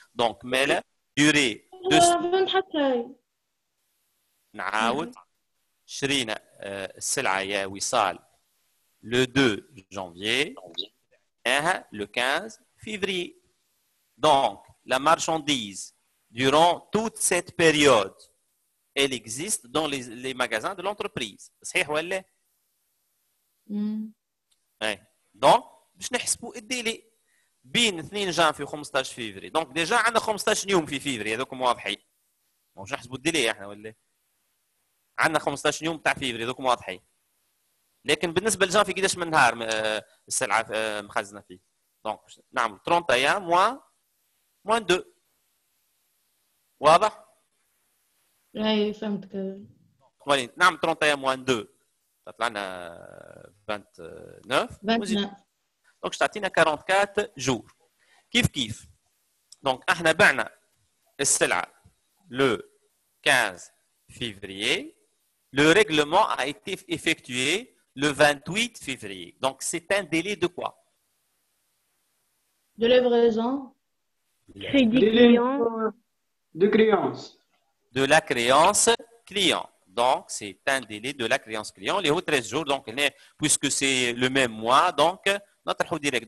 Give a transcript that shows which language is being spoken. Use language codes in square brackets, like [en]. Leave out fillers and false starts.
[fr] Donc مالا durée de [ar] حتى نعاود شرينا السلعه يا وصال [fr] le 2 janvier le 15 février. Donc, la marchandise, durant toute cette période, elle existe dans les magasins de l'entreprise. [ar] صحيح ولا؟ Donc, باش نحسبوا الديلي بين 2 جانفي و 15 فيفري. دونك ديجا عندنا 15 يوم في فيفري هذوكم واضحين. مش نحسبوا الديلي احنا ولا؟ عندنا 15 يوم تاع فيفري هذوكم واضحين. لكن بالنسبه لجانفي قداش من نهار السلعه مخزنه فيه. دونك نعمل 31 moins 2. واضح؟ اي فهمتك. ولكن نعمل 31 moins 2 تطلع لنا 29. دونك تعطينا 44 جور. كيف دونك احنا بعنا السلعه [fr] le 15 février. Le règlement a été effectué le 28 février. Donc, c'est un délai de quoi? De livraison. Crédit client. De créance. De la créance client. Donc, c'est un délai de la créance client. Les 13 jours, donc, puisque c'est le même mois, donc, notre direct.